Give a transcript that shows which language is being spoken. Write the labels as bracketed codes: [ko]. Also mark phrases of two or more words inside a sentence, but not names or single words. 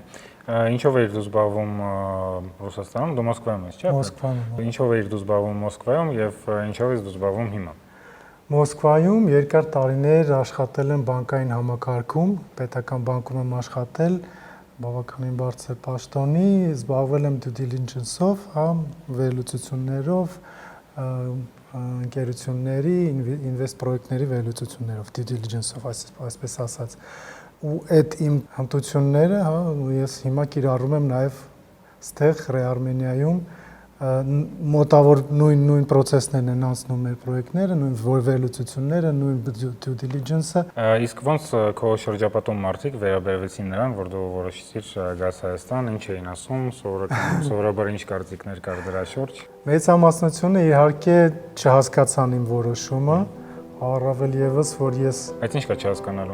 [hy] Ինչով էիր դու զբաղվում Ռուսաստանում, դու Մոսկվայում ես, չէ՞։ Մոսկվայում։ Ինչով էիր դու զբաղվում Մոսկվայում եւ ինչով ես դու զբաղվում հիմա։ Մոսկվայում երկար տարիներ աշխատել եմ բանկային համակարգում, պետական բանկում եմ աշխատել, բավականին բարձր պաշտոնի, զբաղվել եմ [en] due diligence- [hy] ով, վերլուծություններով, ընկերությունների, ինվեստ պրոյեկտների վերլուծություններով, [en] due diligence- [hy] ով, այսպես ասած։ Ու այդ իմ հմտությունները, ես հիմա կիրառում եմ նաև ստեղ Ռեարմենիայում, մոտավոր նույն process-ներն են անցնում մեր պրոյեկտները, նույն վերլուծությունները, նույն [en] due diligence- [hy] ը։ Իսկ ոնց քո շրջապատում մարդիկ վերաբերվեցին նրան, որ դու որոշեցիր գաս Հայաստան, ինչ էին ասում, սովորաբար ինչ կարծիքներ կար դրա շուրջ։ Մեծամասնությունը իհարկե չհասկացան իմ որոշումը, առավել եւս որ ես Այդ ինչ կա չհասկանալու։